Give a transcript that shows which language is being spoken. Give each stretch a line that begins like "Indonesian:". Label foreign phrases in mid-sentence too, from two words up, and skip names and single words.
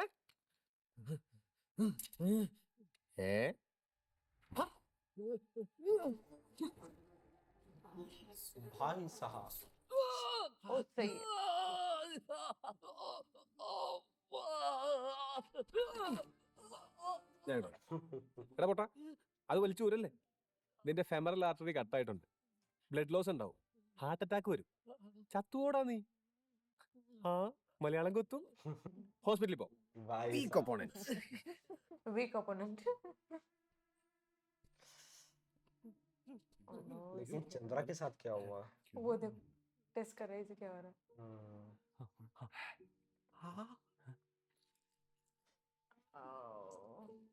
Hindi: ഏ? भाई साहब, ओ सही है।
Malayalam: എടാ പൊട്ടാ, അത് വലിച്ചു ഊരല്ലേ? നിന്റെ
English: femoral artery
Malayalam: കട്ടായിട്ടുണ്ട്,
English: blood loss
Malayalam: ഉണ്ടാവും,
English: heart attack
Malayalam: വരും, ചത്തുവോടാ നീ. ആ മലയാളം കൊത്തും. ഹോസ്പിറ്റലിൽ പോ.
Hindi: भाई
English: Weak
Hindi: साहब।
English: opponents. weak opponent.
Hindi: लेकिन चंद्रा के साथ क्या हुआ? वो देखो टेस्ट कर रही थी क्या हो रहा है। आओ।